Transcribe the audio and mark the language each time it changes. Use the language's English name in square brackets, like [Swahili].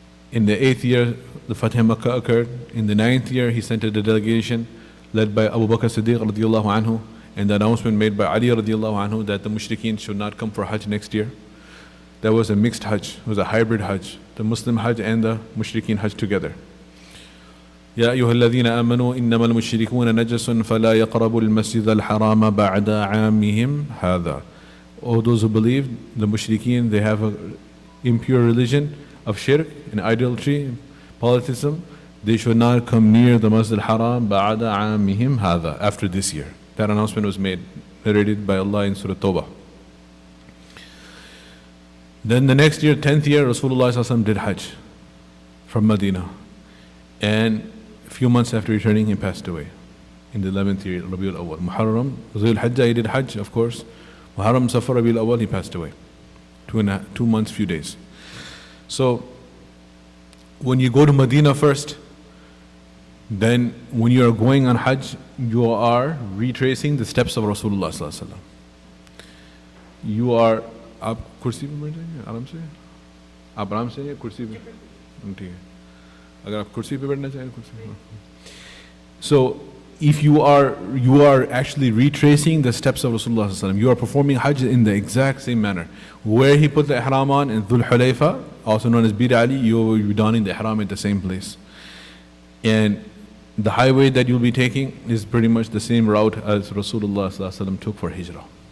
[English] In the 8th year, the Fatih Makkah occurred. In the 9th year, he sent a delegation led by Abu Bakr Siddiq radiallahu anhu, and the announcement made by Ali radiallahu anhu that the mushrikeen should not come for Hajj next year. That was a mixed Hajj, it was a hybrid Hajj, the Muslim Hajj and the mushrikeen Hajj together. [Arabic] يا أيها الذين آمنوا إنما المشركون نجس فلا يقربوا المسجد الحرام بعد عامهم هذا. [English] All those who believe, the mushrikeen, they have an impure religion of shirk and idolatry, polytheism. They should not come near the Masjid al-Haram [Arabic] بعد عامهم هذا, [English] after this year. That announcement was made, narrated by Allah in Surah Tawbah. Then the next year, 10th year, Rasulullah ﷺ did Hajj from Medina. And a few months after returning, he passed away in the 11th year, Rabiul Awwal. Muharram, Zul Hajjah, he did Hajj, of course. Muharram, Safar, Rabiul Awwal, he passed away. 2 months, few days. So, when you go to Medina first, then when you are going on Hajj, you are retracing the steps of Rasulullah sallallahu alaihi wasallam. You are [Hindi] आप कुर्सी पे बैठ जाएंगे आराम से, आप आराम से कुर्सी पे, ठीक है, अगर आप कुर्सी पे बैठना चाहें कुर्सी पे. [English] So if you are actually retracing the steps of Rasulullah sallallahu alaihi wasallam, you are performing Hajj in the exact same manner. Where he put the ihram on in Dhul Hulayfa, also known as Bir Ali, you will be donning the ihram at the same place. And the highway that you'll be taking is pretty much the same route as Rasulullah sallallahu alaihi wasallam took for Hijrah.